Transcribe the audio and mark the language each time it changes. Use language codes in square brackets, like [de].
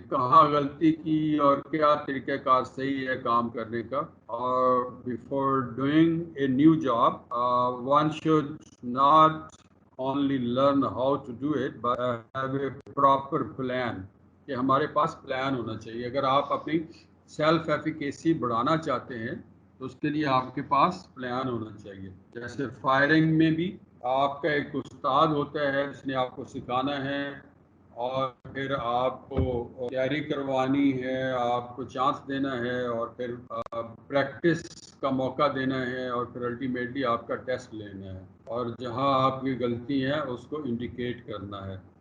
[ur] کہاں غلطی کی اور کیا طریقہ کار صحیح ہے کام کرنے کا. [en] اور before doing a new job one should not only learn how to do it but have a proper plan. [ur] کہ ہمارے پاس پلان ہونا چاہیے. اگر آپ اپنی سیلف ایفیکیسی بڑھانا چاہتے ہیں تو اس کے لیے آپ کے پاس پلان ہونا چاہیے. جیسے فائرنگ میں بھی آپ کا ایک استاد ہوتا ہے جس نے آپ کو سکھانا ہے، اور پھر آپ کو تیاری کروانی ہے، آپ کو چانس دینا ہے، اور پھر پریکٹس کا موقع دینا ہے، اور پھر الٹیمیٹلی آپ کا ٹیسٹ لینا ہے، اور جہاں آپ کی غلطی ہے اس کو انڈیکیٹ کرنا ہے.